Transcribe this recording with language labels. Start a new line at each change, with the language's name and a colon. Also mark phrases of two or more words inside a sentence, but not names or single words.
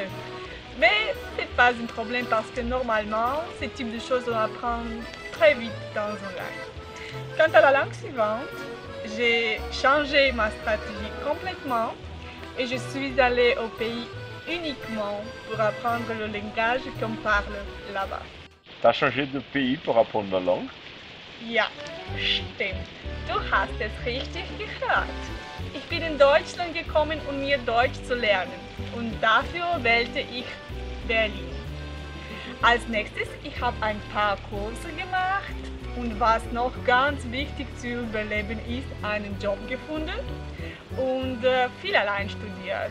French: Mais c'est pas un problème parce que normalement, ce type de choses on apprend très vite dans une langue. Quant à la langue suivante, j'ai changé ma stratégie complètement et je suis allée au pays uniquement pour apprendre le langage qu'on parle là-bas. Tu as changé de pays pour apprendre la langue?
German: Ja, stimmt. Du hast es richtig gehört. Ich bin in Deutschland gekommen, um mir Deutsch zu lernen. Und dafür wählte ich Berlin. Als nächstes, ich habe ein paar Kurse gemacht und was noch ganz wichtig zu überleben ist, einen Job gefunden und viel allein studiert.